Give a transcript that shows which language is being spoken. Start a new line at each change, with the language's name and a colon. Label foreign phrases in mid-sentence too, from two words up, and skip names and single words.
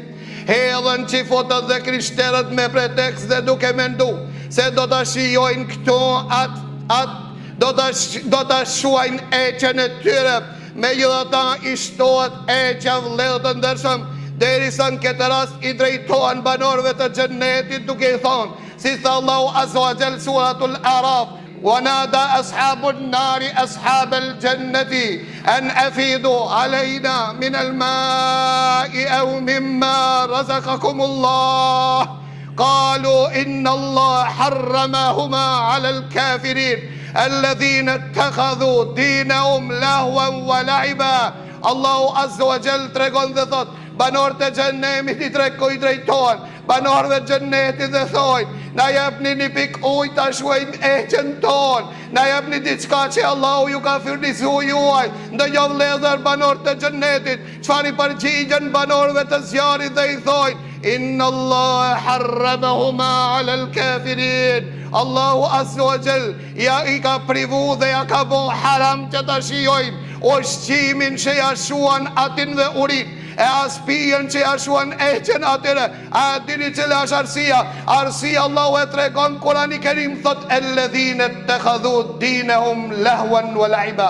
Albanian: Hedhën çifutët dhe krishterët me pretekst dhe duke mendu se do ta shijojnë këtu do ta shuajnë eqen e tyre. Megjithatë i shtohet eqja vëllezër të ndershëm, derisa në këtë rast i drejtohen banorëve të xhennetit duke i thonë, si tha Allahu
Arabic: عز وجل suratul Araf, ونادى أصحاب النار أصحاب الجنة أن أفيضوا علينا من الماء أو مما رزقكم الله قالوا إن الله حرمهما على الكافرين الذين اتخذوا دينهم لهوا ولعبا.
Albanian: Allahu
Arabic: عز وجل
Albanian: tregon dhe thot, banorët e xhenemit i drejtohen banorëve të xhenetit dhe thojnë, na japni një pik ujë ta shuajmë eqen ton, na japni diçka që Allahu ju ka furnizuar juaj. Ndonjë vëllezër banorët të xhenetit, çfarë i përgjigjen banorëve të zjarrit dhe i thojnë,
Arabic: إن الله حرمهما على الكافرين.
Albanian: Allahu
Arabic: عز وجل
Albanian: ja i ka privu dhe ja ka bo haram që ta shijojnë ushqimin që ja shuan atin dhe urin, e aspijen që ja shuan eqen atyre. A dini cila është arsia? Arsia Allahu e tregon Kurani Kerim, thot
Arabic: الذين اتخذوا دينهم لهوا ولعبا.